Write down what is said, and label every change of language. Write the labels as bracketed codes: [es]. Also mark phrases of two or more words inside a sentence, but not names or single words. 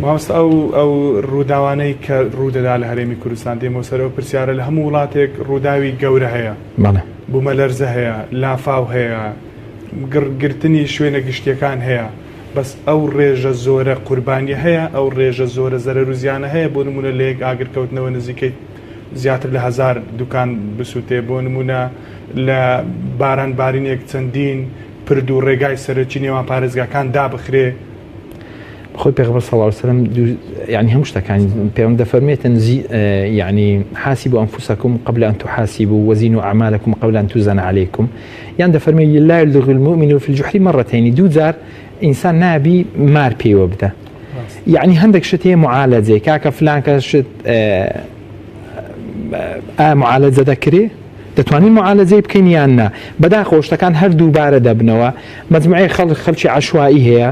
[ckb] مامۆستا ئەو ڕووداوانەی کە ڕوودەدا لە هەرێمی کوردستان دێمە سەرەوە پرسیارە لە هەموو وڵاتێک ڕووداوی گەورە هەیە بوومەلەرزە هەیە لافاو هەیە گرتنی شوێنە گشتیەکان هەیە بەس ئەو ڕێژە زۆرە قوربانی هەیە ئەو ڕێژە زۆرە زەرەر و زیانە هەیە بۆ نمونە لە یەک ئاگرکەوتنەوە نزیکەی زیاتر لە 1000 دوکان بسووتێ بۆ نمونە لە باران بارینێک چەندین پرد و ڕێگای سەرەکی نێوان پارێزگاکان دابخرێ خۆی پێغەمبەر [ar] صلی الله علیه وسلم [ckb] يعني هەموو شتەکان پێم دەفەرمێتن يعني [ar] حاسبوا أنفسكم قبل أن تحاسبوا وزنوا أعمالكم قبل أن توزن عليكم [ckb] يعني دەفەرمێ [ar] لا يلدغ المؤمن في الجحر مرتين [ckb] دوو جار ئینسان نابی مار پێوە بدە یعنی هەندێک شت هەیە معالەجەی کاکە فلانکە شت معالەجە دەکرێ دەتوانین معالەجەی بکەین یان نا بەداخەوە شتەکان هەر دووبارە دەبنەوە مەجموعەی خەڵکی عەشوایی هەیە